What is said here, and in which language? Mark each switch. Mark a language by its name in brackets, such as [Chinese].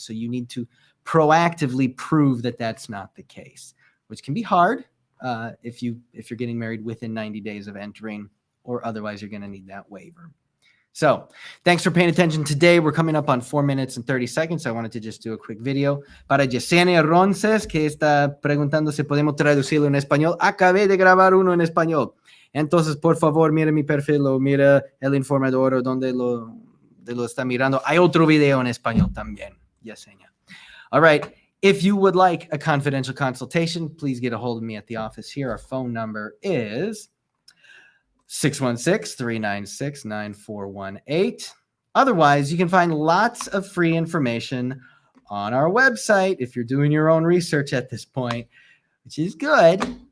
[English] So you need to proactively prove that that's not the case, which can be hard if you're getting married within 90 days of entering, or otherwise you're going to need that waiver. So thanks for paying attention today. We're coming up on 4 minutes and 30 seconds. I wanted to just do a quick video. [Spanish] Para Yesenia Ronces, que está preguntando si podemos traducirlo en español. Acabé de grabar uno en español. Entonces, por favor, mire mi perfil o mira el informador o donde lo está mirando. Hay otro video en español también, Yesenia. [English] All right. If you would like a confidential consultation, please get a hold of me at the office here. Our phone number is 616-396-9418. Otherwise, you can find lots of free information on our website if you're doing your own research at this point, which is good.